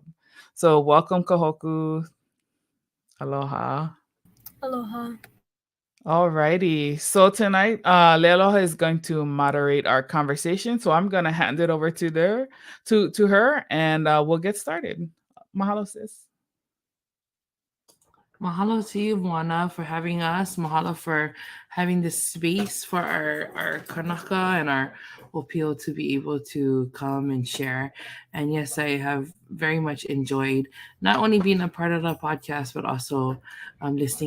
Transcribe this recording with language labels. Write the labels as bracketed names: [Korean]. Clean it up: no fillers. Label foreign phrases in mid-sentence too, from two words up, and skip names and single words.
[English] So welcome, Kahoku. Aloha. Aloha. Alrighty. So tonight, Lealoha is going to moderate our conversation. So I'm gonna hand it over to her, and we'll get started. Mahalo, sis. Mahalo to you, Moana, for having us. Mahalo for having this space for our Kanaka and our opio to be able to come and share. And yes, I have very much enjoyed not only being a part of the podcast, but also listening.